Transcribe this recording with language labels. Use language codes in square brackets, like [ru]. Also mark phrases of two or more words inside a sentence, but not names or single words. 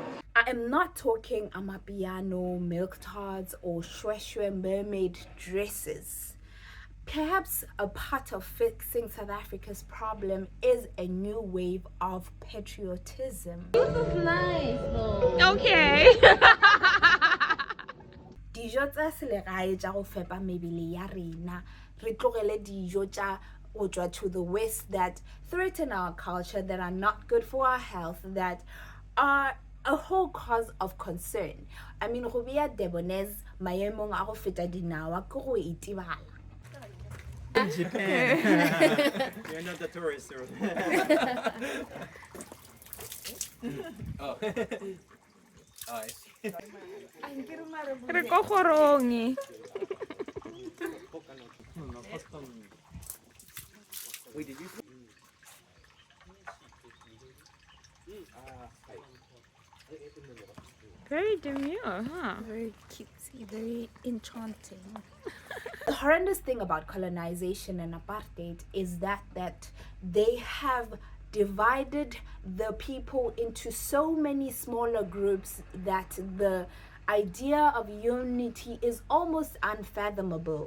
[en] I am not talking amapiano, milk tarts, or shweshwe mermaid dresses. Perhaps a part of fixing South Africa's problem is a new wave of patriotism. This is nice though. Okay. [nso] Dijo tsa selegae tsa go fepa mebele ya rena, re tlogele dijo tsa go tswa [en] to the west that threaten our culture, that are not good for our health, that are a whole cause of concern. I mean, [nso] go bea Debonese maemong a go feta dinawa ke go itibala. [en] In Japan. You're not the tourist. Oh. I see. [nso] Re ko gorong. [en] Very demure, huh? Very cutesy, very enchanting. The horrendous thing about colonization and apartheid is that they have divided the people into so many smaller groups that the idea of unity is almost unfathomable.